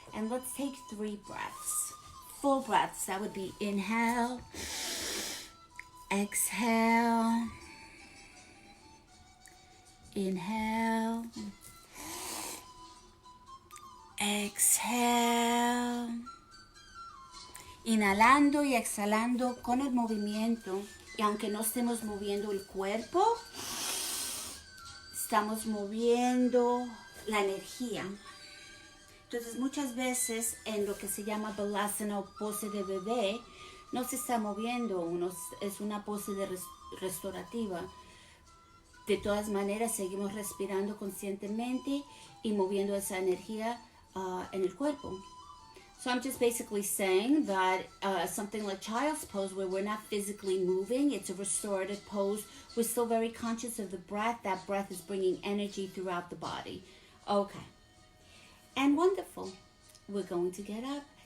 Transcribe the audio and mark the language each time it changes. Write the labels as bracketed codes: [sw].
[en] And let's take 3 breaths. Full breaths. That would be inhale, exhale, inhale, exhale. [es] Inhalando y exhalando con el movimiento. Y aunque no estemos moviendo el cuerpo, estamos moviendo la energía. Entonces muchas veces en lo que se llama Balasana o pose de bebé, no se está moviendo uno, es una pose restaurativa. De todas maneras seguimos respirando conscientemente y moviendo esa energía en el cuerpo. [en] So I'm just basically saying that something like child's pose, where we're not physically moving, it's a restorative pose. We're still very conscious of the breath. That breath is bringing energy throughout the body. Okay. And wonderful. We're going to get up.